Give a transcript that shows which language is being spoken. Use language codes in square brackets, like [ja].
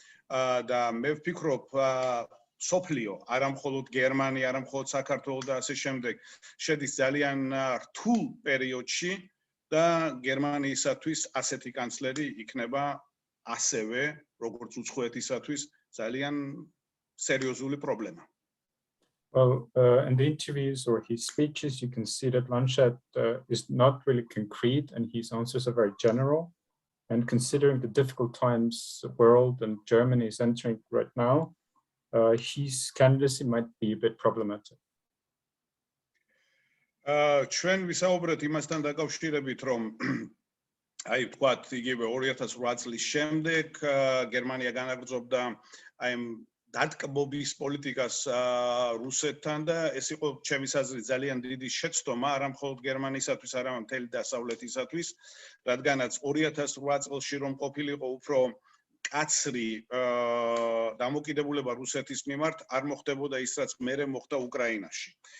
[ka] და მე ვფიქრობ, სოფლიო, არა მხოლოდ გერმანია, არა მხოლოდ საქართველო და ასე შემდეგ, შედის ძალიან რთულ პერიოდში და გერმანიისათვის ასეთი კანცლერი იქნება ასევე, როგორც უცხოეთისათვის, ძალიან სერიოზული პრობლემა. [en] Well, in the interviews or his speeches, you can see that Laschet is not really concrete and his answers are very general. And considering the difficult times the world and Germany is entering right now, his candidacy might be a bit problematic. [ka] ჩვენ ვისაუბრეთ იმასთან დაკავშირებით, რომ აი ვთქვათ, იგივე 2008 წლის შემდეგ გერმანია განაგრძობდა აი დატკბობის პოლიტიკას რუსეთთან და ეს იყო ჩემის აზრით ძალიან დიდი შეცდომა არა მხოლოდ გერმანიისათვის, არამედ მთელი დასავლეთისათვის, რადგანაც 2008 წელში რომ ყოფილიყო უფრო კაცრი დამოკიდებულება რუსეთის მიმართ, არ მოხდებოდა ის, რაც მერე მოხდა უკრაინაში.